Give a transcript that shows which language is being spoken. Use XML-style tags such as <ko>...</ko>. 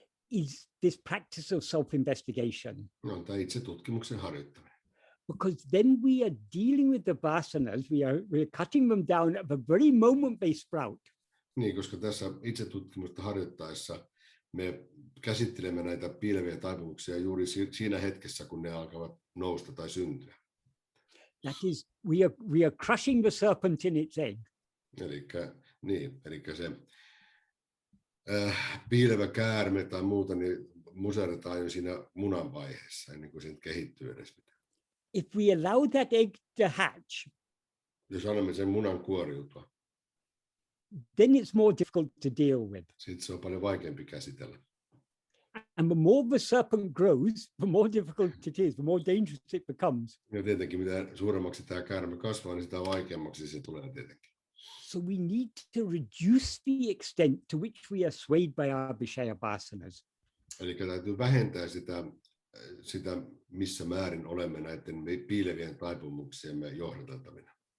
<en>is this practice of self-investigation.</en> <fi>No, tämä itse tutkimuksen harjoittaminen.</fi> <en>Because then we are dealing with the vasanas, we're cutting them down at the very moment they sprout.</en> <fi>Niin, koska tässä itse tutkimusta harjoittaessa me käsittelemme näitä piileviä taipumuksia juuri siinä hetkessä, kun ne alkavat nousta tai syntyä.</fi> <en>That is, we are crushing the serpent in its egg.</en> <fi>Eli se piilevä käärme tai muuta, niin muserretaan jo siinä munan vaiheessa, ennen kuin se kehittyy edes mitään.</fi> <en>If we allow that egg to hatch,</en> <fi>jos annamme sen munan kuoriutua,</fi> <en>then it's more difficult to deal with.</en> <fi>sitten se on paljon vaikeampi käsitellä.</fi> <en>And the more the serpent grows, the more difficult it is, the more dangerous it becomes.</en> <fi>Ja tietenkin mitä suuremmaksi tämä käärme kasvaa, niin sitä vaikeammaksi se tulee tietenkin.</fi> <en>So we need to reduce the extent to which we are swayed by our Vishaya vasanas.</en> <fi>Eli täytyy vähentää sitä, missä määrin olemme näiden piilevien taipumuksiemme johdateltavina.</fi>